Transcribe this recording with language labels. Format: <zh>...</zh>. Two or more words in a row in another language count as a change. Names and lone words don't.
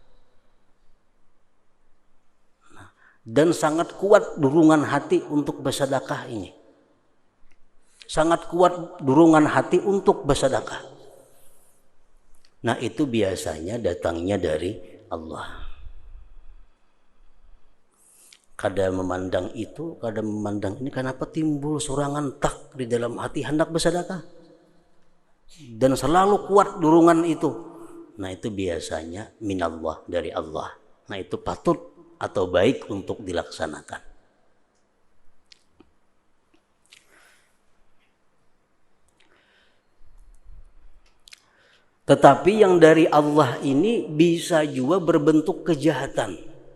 <id>Nah, dan sangat kuat dorongan hati untuk bersedekah ini. Sangat kuat dorongan hati untuk bersedekah. Nah, itu biasanya datangnya dari Allah.</id> <bjn>Kada memandang itu, kada memandang ini, kenapa timbul sorangan tak di dalam hati hendak bersedekah dan selalu kuat dorongan itu.</bjn> <id>Nah itu biasanya minallah, dari Allah. Nah itu patut atau baik untuk dilaksanakan. Tetapi yang dari Allah ini bisa juga berbentuk kejahatan.</id>